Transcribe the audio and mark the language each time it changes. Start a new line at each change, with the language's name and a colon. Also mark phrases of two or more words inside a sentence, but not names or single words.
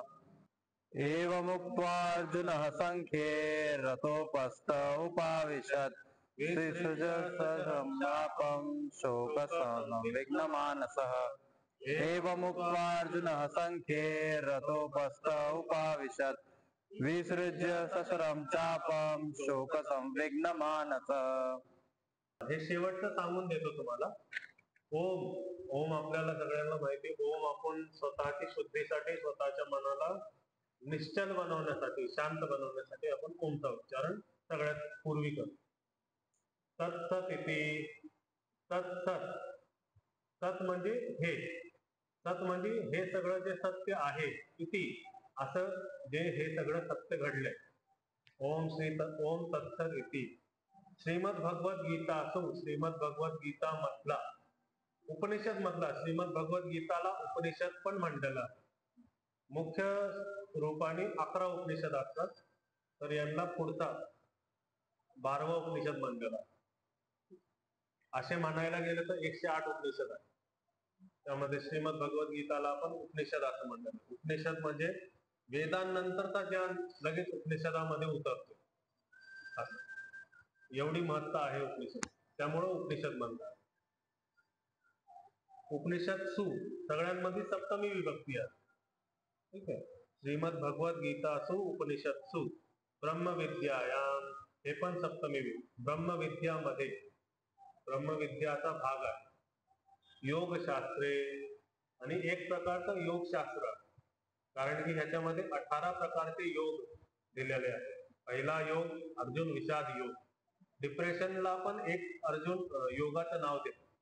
Sanskrit: एवमुक्त्वार्जुनः संख्ये रथोपस्थ उपाविशत्, विसृज्य सशरं चापं शोक संविघ्न मानसः. एवमुक्त्वार्जुनः संख्ये रथोपस्थ उपाविशत्, विसृज्य सशरं चापं शोक संविघ्न मानसः.
Marathi: हे शेवटचं सांगून देतो तुम्हाला. ओम, ओम आपल्याला सगळ्यांना माहिती. ओम आपण स्वतःची शुद्धीसाठी, स्वतःच्या मनाला निश्चल बनवण्यासाठी, शांत बनवण्यासाठी आपण ओमचं उच्चारण सगळ्यात पूर्वी करतो.
Sanskrit: तत्सत इति,
Marathi: तत्सत, सत म्हणजे हे, सत म्हणजे हे सगळं जे सत्य आहे, इति असं जे हे सगळं सत्य घडलंय.
Sanskrit: ओम ओम तत्सत इति. श्रीमद भगवत गीतासु,
Marathi: श्रीमद भगवत गीता मधला, उपनिषद मधला, श्रीमद भगवत गीताला उपनिषद पण म्हणलेला. मुख्य रूपाने 11 उपनिषद असतात, तर यांना पुढचा 12वा उपनिषद म्हणलेला. असे म्हणायला गेलं तर 108 उपनिषद आहे. त्यामध्ये श्रीमद भगवत गीताला आपण उपनिषद असं म्हणलं. उपनिषद म्हणजे वेदांनंतरचा ज्ञान लगेच उपनिषदामध्ये उतरतो, असं एवढी महत्ता आहे उपनिषद, त्यामुळं उपनिषद म्हणतात. उपनिषद सु सगळ्यांमध्ये सप्तमी विभक्ती आहे. ठीक आहे.
Sanskrit: श्रीमद भगवत गीतासु उपनिषत्सु ब्रह्मविद्यायाम,
Marathi: हे पण सप्तमी विभक्ती. ब्रह्मविद्यामध्ये, ब्रह्मविद्याचा भाग आहे. योगशास्त्रे, आणि एक प्रकारचं योगशास्त्र, कारण की ह्याच्यामध्ये 18 प्रकारचे योग दिलेले आहेत. पहिला योग अर्जुन विषाद योग. डिप्रेशनला पण एक अर्जुन योगाचं नाव देतो.